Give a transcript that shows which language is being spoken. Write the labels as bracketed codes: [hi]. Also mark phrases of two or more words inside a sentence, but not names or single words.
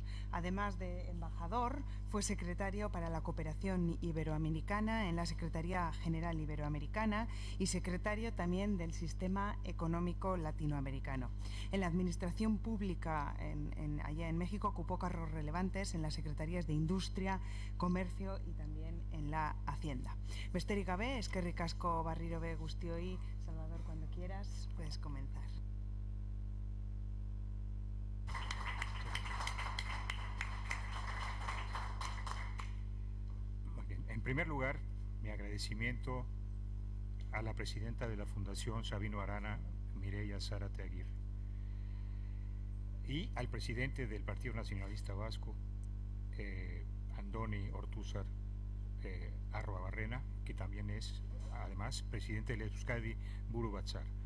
[es] Además de embajador, fue secretario para la Cooperación Iberoamericana en la Secretaría General Iberoamericana y secretario también del Sistema Económico Latinoamericano. En la administración pública allá en México ocupó cargos relevantes en las secretarías de Industria, Comercio y también en la Hacienda. [eu] Besterik gabe, eskerrik asko barriro be guztioi. [es] Salvador, cuando quieras, puedes comenzar. Muy bien. En primer lugar, mi agradecimiento a la presidenta de la Fundación Sabino Arana, Mireia Zárate Aguirre, y al presidente del Partido Nacionalista Vasco, Andoni Ortúzar Arruabarrena, que también es, además, presidente del Euskadi Buru Batzar.